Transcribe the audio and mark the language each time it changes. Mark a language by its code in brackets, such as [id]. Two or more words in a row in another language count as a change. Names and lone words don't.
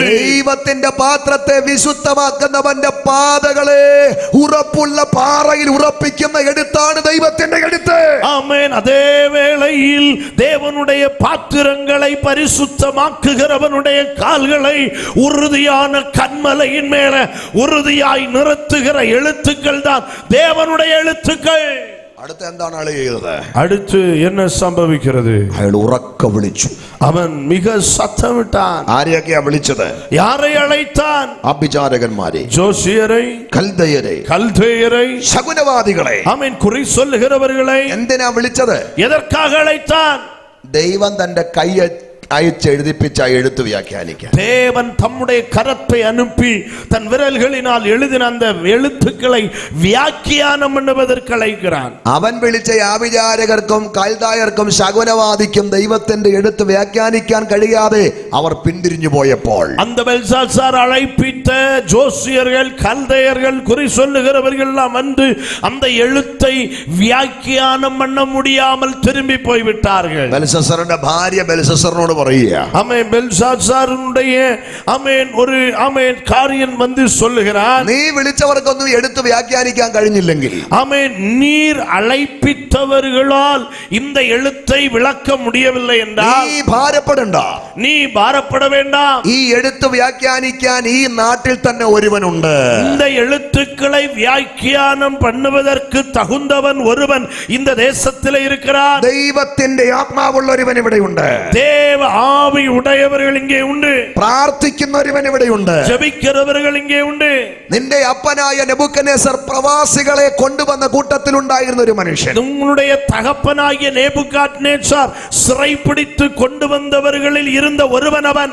[ml] ദൈവത്തിന്റെ പാത്രത്തെ വിശുദ്ധമാക്കുന്നവന്റെ പാതകളെ ഉറപ്പുള്ള പാറയിൽ ഉറപ്പിക്കുന്ന എഴുത്താണ് ദൈവത്തിന്റെ എഴുത്ത്. [ta] ஆமென். அதே வேளையில் தேவனுடைய பாத்திரங்களை பரிசுத்தமாக்குகிறவனுடைய கால்களை உறுதியான கன்மலையின் மேல உறுதியாய் நிறுத்துகிற எழுத்துக்கள் தான் தேவனுடைய எழுத்துக்கள். [ml] അടുത്ത എന്താണ് ആള് ചെയ്തത്? [ta] அடுத்து என்ன சம்பவிக்கிறது? [ml] അയാൾ ഉറക്ക വിളിച്ചു. [ta] அவன் மிக சத்தமிட்டான். [ml] ആരെയൊക്കെയാ വിളിച്ചത്? [ta] யாரை அழைத்தான்? [ml] അഭിചാരകന്മാരെ, [ta] ஜோசியரை, [ml] കൽദയരെ, [ta] கல்தேயரை, [ml] ശകുനവാദികളെ. [ta] ஆமென், குறி சொல்லுகிறவர்களை. [ml] എന്തിനാ വിളിച്ചത്? [ta] எதற்காக அழைத்தான்? [ml] ദൈവം തന്റെ കൈ അയച്ചെഴുതിപ്പിച്ച എഴുത്ത് വ്യാഖ്യാനിക്കാൻ. [ta] தேவன் தம்முடைய கரத்தை அனுப்பி தன் விரல்களினால் எழுதின அந்த எழுத்துக்களை வியாக்கியானம் பண்ணுவதற்கு அழைக்கிறான். [ml] അവൻ വിളിച്ച ആഭിചാരകർക്കും കൽദായർക്കും ശകുനവാദിക്കും ദൈവത്തിന്റെ എഴുത്ത് വ്യാഖ്യാനിക്കാൻ കഴിയാതെ അവർ പിന്തിരിഞ്ഞു പോയപ്പോൾ, [ta] அந்த பெல்ஷாத்சார் அழைப்பித்த ஜோசியர்கள், கல்தேயர்கள், குறி சொல்லுகிறவர்கள் எல்லாம் வந்து அந்த எழுத்தை வியாக்கியானம் பண்ண முடியாமல் திரும்பி போய்விட்டார்கள். [ml] ബെൽശസ്സറിന്റെ ഭാര്യ ബെൽശസ്സറിനോട് പറയുക, [ta] ஆமென், பெல்ஷாத்சாருடைய ஆமென் ஒரு ஆமென் காரியன் வந்து சொல்லுகிறான், [ml] നീ വിളിച്ചവർക്കൊന്നും എടുത്ത് വ്യാഖ്യാനിക്കാൻ കഴിഞ്ഞില്ലെങ്കിൽ, [ta] ஆமென், நீர் அழைப்பித்தவர்களால் இந்த எழுத்தை விளக்க முடியவில்லை என்றால் [ml] നീ ഭാരപ്പെടണ്ട. [ta] நீ பாரப்பட வேண்டாம். [ml] ഈ എഴുത്ത് വ്യാഖ്യാനിക്കാൻ ഈ നാട്ടിൽ തന്നെ ഒരുവനുണ്ട്. [ta] இந்த எழுத்துக்களை வியாக்கியானம் பண்ணுவதற்கு தகுதி தகுந்தவன் ஒருவன் இந்த தேசத்தில் இருக்கிறார். [ml] ദൈവത്തിന്റെ ആത്മാവുള്ള ഒരുവൻ ഇവിടെയുണ്ട്. [ta] தேவ ஆவி உடையவர்கள் இங்கே உண்டு. [ml] പ്രാർത്ഥിക്കുന്ന ഒരുവൻ ഇവിടെയുണ്ട്. [ta] ஜெபிக்கிறவர்கள் இங்கே உண்டு. [ml] നിന്റെ അപ്പനായ നെബൂഖദ്നേസർ പ്രവാസികളെ കൊണ്ടുവന്ന കൂട്ടത്തിലുണ്ടായിരുന്ന ഒരു മനുഷ്യൻ. [ta] உங்களுடைய தகப்பனாகிய நேபுகாத்நேச்சார் சிறைப்பிடித்து கொண்டு வந்தவர்களில் இருந்த ஒருவன் அவன்.